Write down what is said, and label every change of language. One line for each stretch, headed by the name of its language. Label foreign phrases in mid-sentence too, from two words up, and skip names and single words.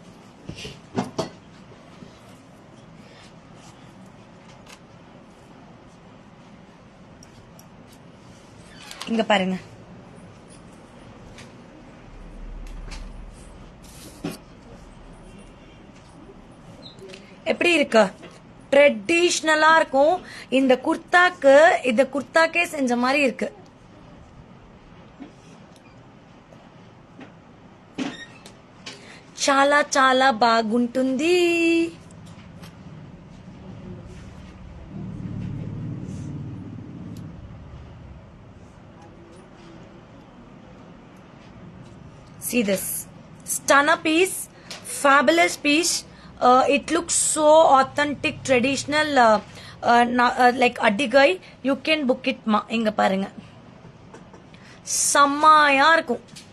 Tamil: இங்க பாருங்க, எப்படி இருக்கு? ட்ரெடிஷ்னலா இருக்கும். இந்த குர்தாக்கு, இந்த குர்தாக்கே செஞ்ச மாதிரி இருக்கு.
Telugu: చాలా చాలా బాగుంటుంది.
English: See this stunner piece, fabulous piece. It looks so authentic, traditional, like Adigai. You can book it ma.
Tamil: இங்க பாருங்க, செம்மையா இருக்கும்.